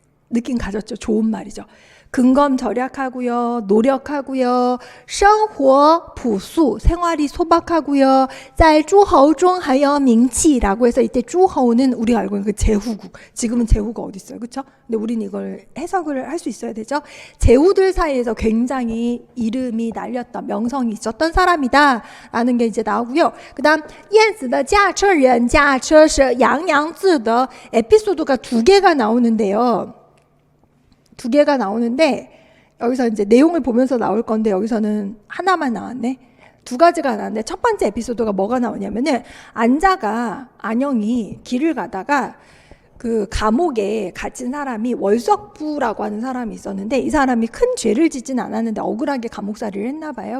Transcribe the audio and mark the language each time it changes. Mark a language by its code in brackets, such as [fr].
[ko] 느낌 가졌죠? 좋은 말이죠. 근검절약하고요, 노력하고요, [zh] 生活朴素, [ko] 생활이 소박하고요, [zh] 在诸侯中还有名气 [ko] 라고 해서 이때诸侯는 우리가 알고 있는 그 제후국, 지금은 제후가 어디 있어요, 그렇죠? 근데 우리는 이걸 해석을 할 수 있어야 되죠. 제후들 사이에서 굉장히 이름이 날렸던, 명성이 있었던 사람이다라는 게 이제 나오고요. 그다음 [zh] 晏子的驾车人, 驾车是杨阳字的 [ko] 에피소드가 2개가 나오는데요. 2개가 나오는데 여기서 이제 내용을 보면서 나올 건데 여기서는 하나만 나왔네. 2가지가 나왔는데 첫 번째 에피소드가 뭐가 나오냐면은 안영이 길을 가다가 그 감옥에 갇힌 사람이 월석부라고 하는 사람이 있었는데, 이 사람이 큰 죄를 짓진 않았는데 억울하게 감옥살이를 했나 봐요.